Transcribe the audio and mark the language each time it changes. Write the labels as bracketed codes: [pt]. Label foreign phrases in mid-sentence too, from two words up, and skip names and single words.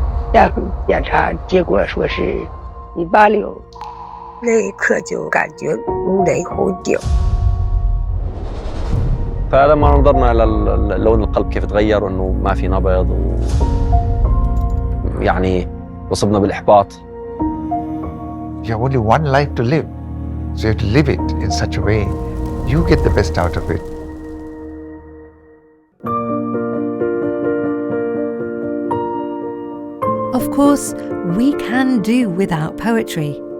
[zh] 然后检查结果说是186，那一刻就感觉五雷轰顶。 [ar] فلما نظرنا لون القلب كيف تغير وانه ما في نبض يعني وصبنا بالاحباط. [en] You have only one life to live, so you have to live it in such a way you get the best out of it. Of course, we can do without poetry.